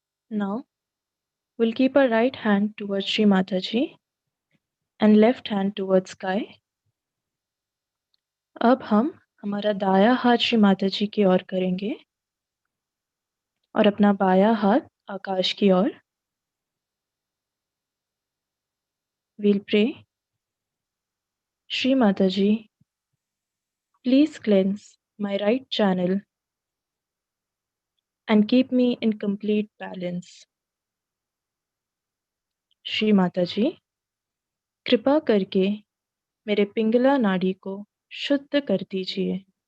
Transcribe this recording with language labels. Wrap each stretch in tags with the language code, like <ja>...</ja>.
<en>Now we'll keep our right hand towards Shri Mataji and left hand towards sky.</en> <hi>अब हम हमारा दायां हाथ श्री माताजी की ओर करेंगे और अपना बायां हाथ आकाश की ओर.</hi> <en>We'll pray, Shri Mataji, please cleanse my right channel and keep me in complete balance.</en> <hi>Shri माताजी, कृपा करके मेरे पिंगला नाड़ी को शुद्ध कर दीजिए.</hi>